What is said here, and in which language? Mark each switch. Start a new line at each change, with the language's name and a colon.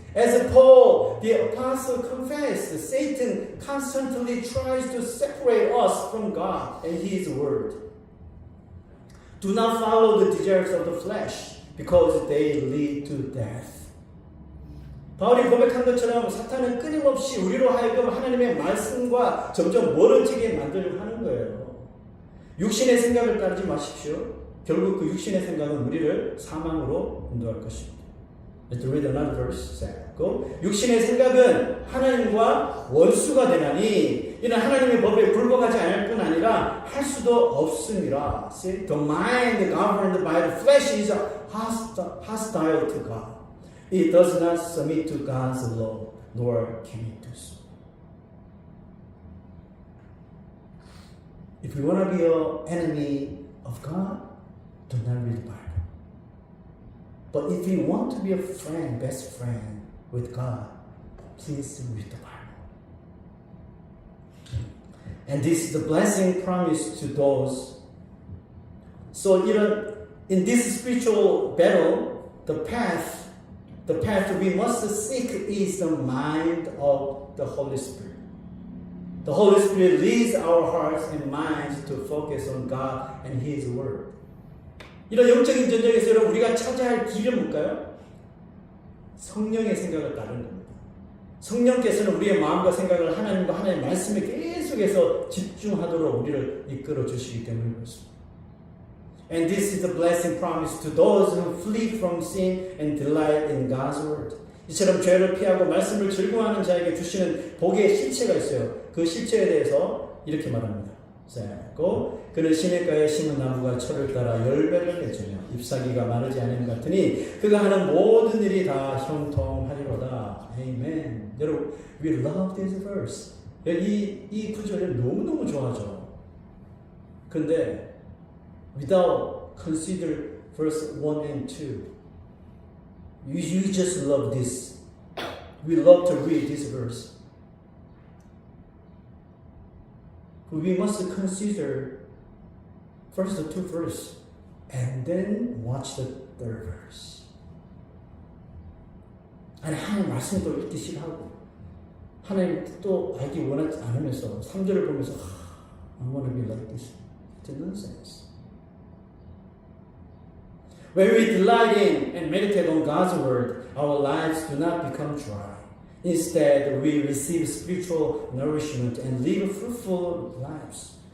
English: As Paul, the apostle confessed, Satan constantly tries to separate us from God and His word. Do not follow the desires of the flesh because they lead to death.
Korean: 바울이 고백한 것처럼 사탄은 끊임없이 우리로 하여금 하나님의 말씀과 점점 멀어지게 만들려고 하는 거예요. 육신의 생각을 따르지 마십시오. 결국 그 육신의 생각은 우리를 사망으로 인도할 것입니다.
English: Let's read another verse.
Korean: 육신의 생각은 하나님과 원수가 되나니 이는 하나님의 법에 굴복하지 않을 뿐 아니라 할 수도 없습니다.
English: See? The mind governed by the flesh is hostile to God. It does not submit to God's law, nor can it do so. If you want to be an enemy of God, do not read the Bible. But if you want to be a friend, best friend with God, please read the Bible. And this is the blessing promised to those. So in this spiritual battle, the path The path we must seek is the mind of the Holy Spirit. The Holy Spirit leads our hearts and minds to focus on God and His Word.
Korean: 이런 영적인 전쟁에서 여러분 우리가 찾아야 할 길은 뭘까요? 성령의 생각을 따르는 겁니다. 성령께서는 우리의 마음과 생각을 하나님과 하나님의 말씀에 계속해서 집중하도록 우리를 이끌어 주시기 때문에 그렇습니다.
English: And this is the blessing promised to those who flee from sin and delight in God's Word.
Korean: 이처럼 죄를 피하고 말씀을 즐거워하는 자에게 주시는 복의 실체가 있어요. 그 실체에 대해서 이렇게 말합니다. 그는 시냇가에 심은 나무가 철을 따라 열매를 맺으며 잎사귀가 마르지 않은 것 같으니 그가 하는 모든 일이 다 형통하리로다. 아멘.
English: 여러분, we love this verse.
Korean: 이 구절을 너무너무 좋아하죠.
English: 근데 without consider verse 1 and 2, you just love this. We love to read this verse. But we must consider first the two verses and then watch the third verse.
Korean: 아니 하나님 말씀 또 읽기 싫어하고 하나님 또 알기 원하지 않으면서 3절을 보면서
English: I want to be like this. It's nonsense. When we delight in and meditate on God's Word, our lives do not become dry. Instead, we receive spiritual nourishment and live fruitful lives.